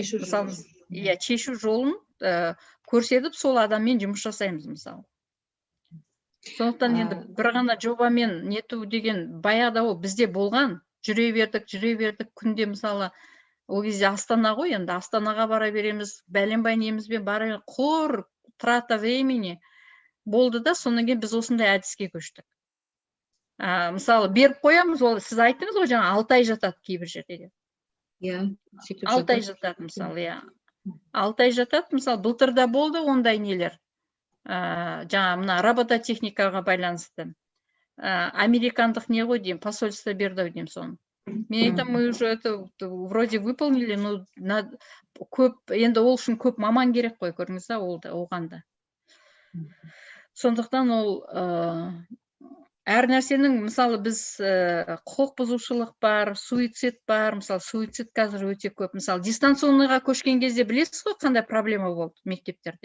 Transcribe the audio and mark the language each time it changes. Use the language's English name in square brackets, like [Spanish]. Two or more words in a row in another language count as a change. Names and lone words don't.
[Kazakh] Мысалы, шешу жолын көрсетіп, сол адаммен жұмыс жасаймыз, мысалы. Сондықтан енді бір ғана жобамен нету деген баяғыда ол бізде болған. Жүре бердік күнде, мысалы, ол кезде Астана ғой, енді Астанаға бара береміз, бәленбай немізбен бара, құр [Russian] трата времени [Kazakh] болды да, содан кейін біз осындай әдіске көштік. Мысалы, беріп қоямыз, ол сіз айттыңыз ғой, жаңа 6 ай жатады кейбір жерде. 6 ай жатады, мысалы, 6 ай жатады, мысалы, былтырда болды ондай нелер. Жаңа мына робототехникаға байланысты. Американдық не ғой деймін, посольство берді деймін соны. Мен айтам, [Russian] мы уже это вроде выполнили, но [Kazakh] көп, енді ол үшін көп маман керек қой, көрдіңіз ба, оғанда. Сондықтан ол әр нәрсенің, мысалы, біз құқық бұзушылық бар, суицид бар, мысалы, суицид қазір өте көп. Мысалы, дистанционныйға көшкен кезде білесіз ғой, қандай проблема болды мектептерде.